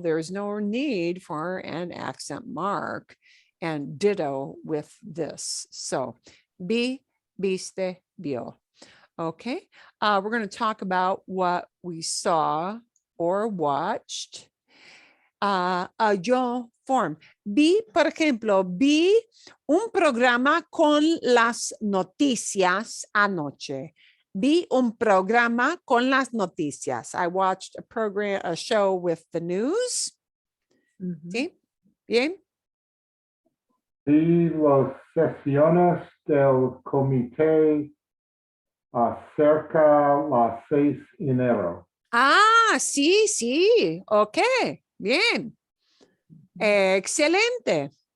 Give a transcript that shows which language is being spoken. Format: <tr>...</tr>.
<en>There's no need for an accent mark. And ditto with this. So vi, viste, vio. Okay, we're going to talk about what we saw or watched. Yo form.</en> <es>Vi, por ejemplo, vi un programa con las noticias anoche. Vi un programa con las noticias.</es> <en>I watched a show with the news.</en> <es>¿Sí? Bien. Sí, las sesiones del comité acerca las 6 de enero. Sí, sí. Ok, bien. Excelente.</es>